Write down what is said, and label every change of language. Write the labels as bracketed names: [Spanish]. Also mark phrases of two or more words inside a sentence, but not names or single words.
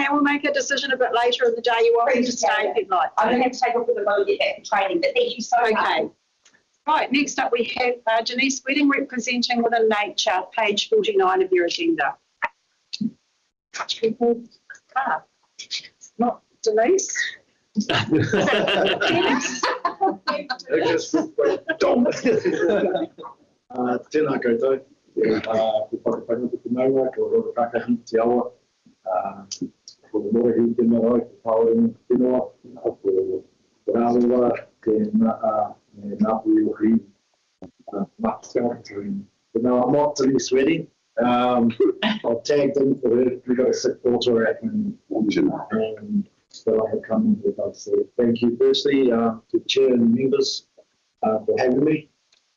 [English] We'll make a decision a bit later in the day. You're welcome to stay if you'd like. I'm going to have to take off with the road to get back to training, but thank you so much. Okay. Right, next up we have Janice Wedding, representing Within Nature, page 49 of your agenda. Not Denise. Dennis? [Māori] Tēnā koutou, ko whakawhanga te maua, ko roro kakahi te awa, ko morehi te marae, ko paoringa te whenua, ko rāua, te Napu Uri, [English] but no, I'm not Denise Wedding. I've tagged in for her. We've got a sick daughter at home, and so I have come with us. So thank you firstly to the chair and members for having me.